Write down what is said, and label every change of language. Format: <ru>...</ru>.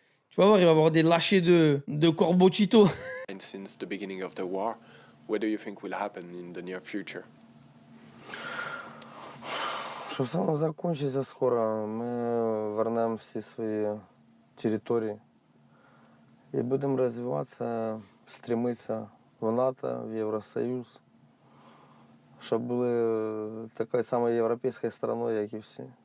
<fr>Tu vas voir, il va y avoir des lâchers de corbeaux Cheeto.</fr> <en>And since the beginning of the war, what do you think will happen in the near future?</en> <uk>Щоб саме закінчиться скоро, ми вернемо всі свої території і будемо розвиватися, стремитися в НАТО, в Євросоюз, щоб були такою самою європейською страною, як і всі.</uk>